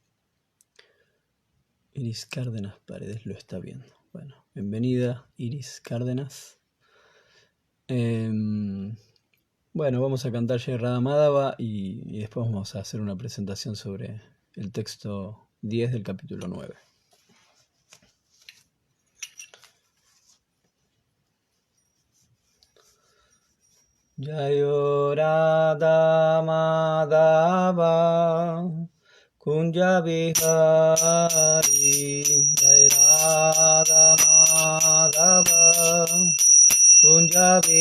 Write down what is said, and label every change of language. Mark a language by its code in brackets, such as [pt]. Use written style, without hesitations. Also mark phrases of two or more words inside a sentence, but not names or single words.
[es] Iris Cárdenas Paredes lo está viendo. Bueno, bienvenida Iris Cárdenas. Bueno, vamos a cantar Jai Radha Madhava y después vamos a hacer una presentación sobre el texto 10 del capítulo 9. [sa] जय राधा माधव कुञ्ज विहारी जय राधा माधव कुञ्ज